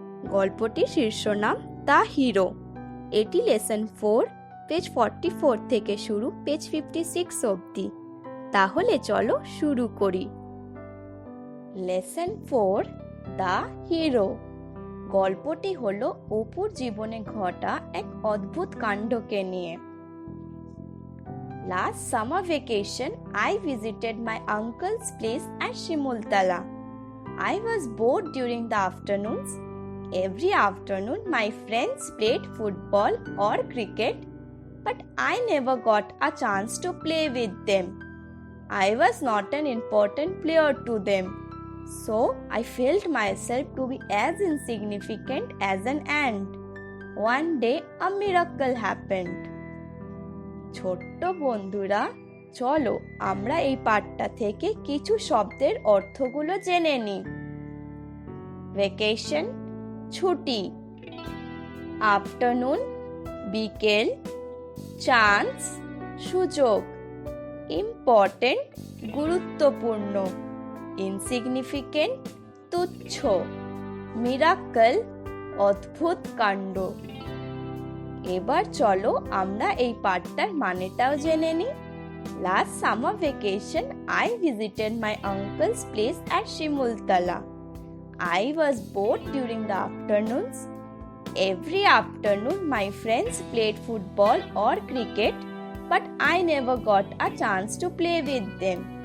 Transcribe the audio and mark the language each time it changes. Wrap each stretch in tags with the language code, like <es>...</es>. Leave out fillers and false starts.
<bn>গল্পটির শীর্ষনাম the hero. এটি lesson 4 page 44 থেকে শুরু পেজ 56 অবধি। তাহলে চলো শুরু করি। Lesson 4 the hero. গল্পটি হলো অপুর জীবনে ঘটা এক অদ্ভুত কাণ্ডকে নিয়ে।</bn> <en>Last summer vacation, I visited my uncle's place at Shimultala. I was bored during the afternoons. Every afternoon, my friends played football or cricket, but I never got a chance to play with them. I was not an important player to them, so I felt myself to be as insignificant as an ant. One day, a miracle happened.</en> <bn>ছোট্ট বন্ধুরা, চলো আমরা এই পাঠটা থেকে কিছু শব্দের অর্থগুলো জেনে নিই। ভ্যাকেশন ছুটি, আফটারনুন বিকেল, চান্স সুযোগ, ইম্পর্টেন্ট গুরুত্বপূর্ণ, ইনসিগনিফিকেন্ট তুচ্ছ, মিরাকল অদ্ভুত কাণ্ড। এবার চলো আমরা এই পাঠটার মানেটাও জেনে নিই।</bn> <en>Last summer vacation, I visited my uncle's place at Shimultala. I was bored during the afternoons. Every afternoon, my friends played football or cricket, but I never got a chance to play with them.</en>